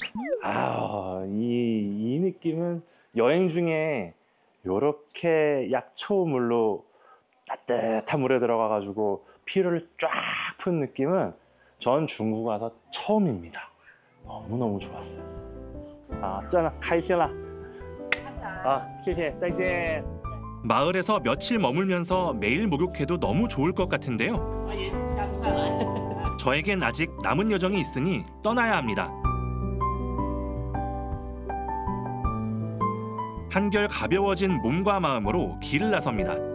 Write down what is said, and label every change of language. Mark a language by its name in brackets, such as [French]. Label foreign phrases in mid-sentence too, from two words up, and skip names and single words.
[Korean] 이 느낌은 여행 중에 이렇게 약초물로 따뜻한 물에 들어가가지고 피로를 쫙 푼 느낌은 전 중국 와서 처음입니다. 너무너무 좋았어요. [Chinese] 真的开心了. 谢谢, 再见. [Korean] 마을에서 며칠 머물면서 매일 목욕해도 너무 좋을 것 같은데요. 저에겐 아직 남은 여정이 있으니 떠나야 합니다. 한결 가벼워진 몸과 마음으로 길을 나섭니다.